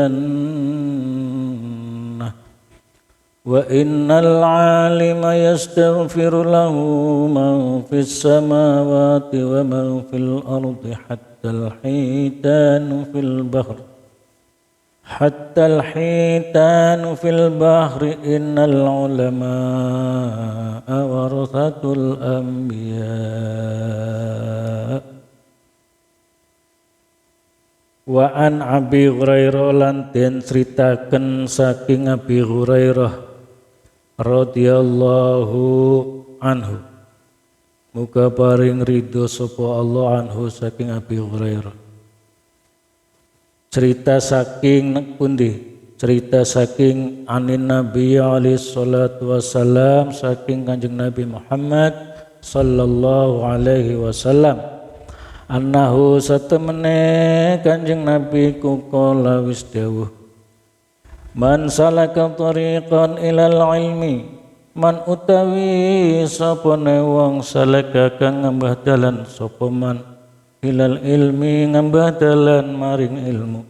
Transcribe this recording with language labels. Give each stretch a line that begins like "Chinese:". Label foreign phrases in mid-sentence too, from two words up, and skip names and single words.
Arabic: جنة وإن العالم يستغفر له من في السماوات ومن في الأرض حتى الحيتان في البحر إن العلماء ورثة الأنبياء. وعن أبي هريرة
Javanese: lan den critaken saking Abi Hurairah
Arabic: رضي الله عنه,
Javanese: muga paring ridho sapa Allah anhu saking Abi Hurairah. Cerita saking pundi? Cerita saking
Arabic: عن النبي عليه الصلاة والسلام,
Javanese: saking Kanjeng Nabi Muhammad
Arabic: صلى الله عليه وسلم.
Javanese: Annahu satemene Kanjeng Nabi qala wis dawuh.
Arabic: من سلك طريقا إلى العلم,
Javanese: man utawi sapane wong salaka kang ngambah dalan sapa man
Arabic: إلى العلم
Javanese: ngambah dalan maring ilmu.